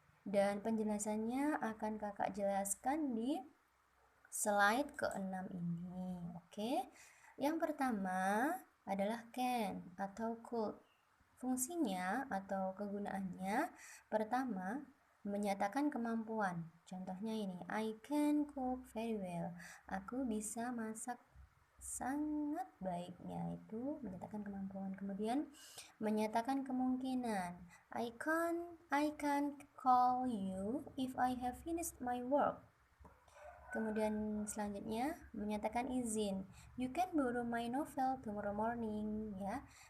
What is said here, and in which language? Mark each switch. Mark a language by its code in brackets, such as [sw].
[id] Dan penjelasannya akan kakak jelaskan di slide ke-6 ini. Oke. Yang pertama adalah can atau could. Fungsinya atau kegunaannya pertama menyatakan kemampuan. Contohnya ini, [en] I can cook very well. [id] Aku bisa masak sangat baiknya, itu menyatakan kemampuan. Kemudian menyatakan kemungkinan. [en] I can call you if I have finished my work. [id] Kemudian selanjutnya menyatakan izin. [en] You can borrow my novel tomorrow morning ya.